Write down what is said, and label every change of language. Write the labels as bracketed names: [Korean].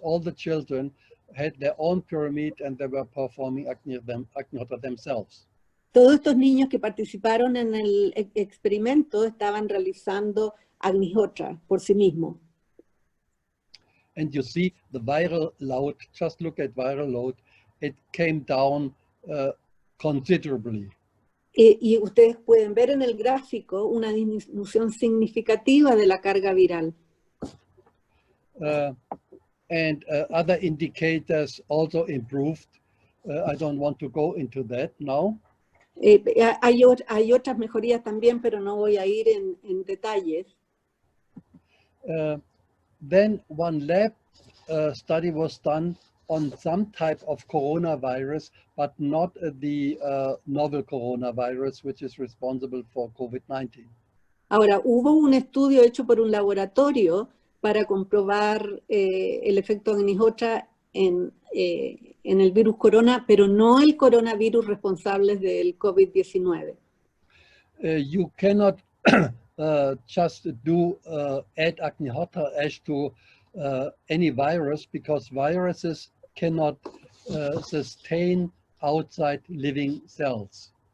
[English] All the children had their own pyramid and they were performing Agnihotra themselves. [Spanish] Todos estos niños que participaron en el experimento estaban realizando Agnihotra por sí mismos. [English] And you see the viral load, just look at viral load, it came down considerably. [Spanish] Y ustedes pueden ver en el gráfico una disminución significativa de la carga viral. [English] And other indicators also improved. I don't want to go into that now. [Spanish] Hay otras mejorías también, pero no voy a ir en detalles. [English] Then one lab study was done on some type of coronavirus, but not the novel coronavirus, which is responsible for COVID-19. [Spanish] Ahora, hubo un estudio hecho por un laboratorio para comprobar el efecto Agnihotra en el virus corona, pero no el coronavirus responsable del COVID-19. [English] You cannot just do add Agnihotra ash to any virus, because viruses cannot sustain outside living cells.